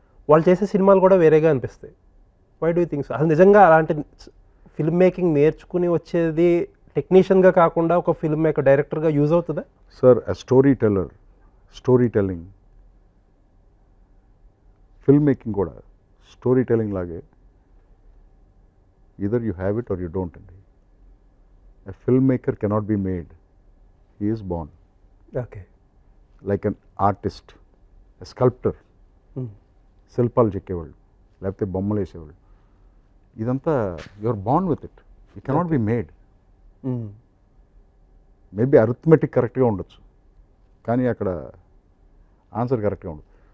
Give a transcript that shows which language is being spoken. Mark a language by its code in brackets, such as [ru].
[te] వాళ్ళు చేసే సినిమాలు కూడా వేరేగా అనిపిస్తాయి. [en] Why do you think so? [te] అసలు నిజంగా అలాంటి ఫిల్మ్ మేకింగ్ నేర్చుకుని వచ్చేది టెక్నీషియన్గా కాకుండా ఒక ఫిల్మ్ మేకర్ డైరెక్టర్గా యూజ్ అవుతుందా? Sir story telling, film making కూడా స్టోరీ టెల్లింగ్ లాగే. [en] either you have it or you don't. A filmmaker cannot be made, he is born. Okay. Like an artist, a sculptor, [te] శిల్పాలు చెక్కేవాళ్ళు లేకపోతే బొమ్మలు వేసేవాళ్ళు, ఇదంతా [en] You are born with it, you cannot be made. [te] Maybe arithmetic కరెక్ట్గా ఉండొచ్చు కానీ అక్కడ answer కరెక్ట్గా ఉండదు.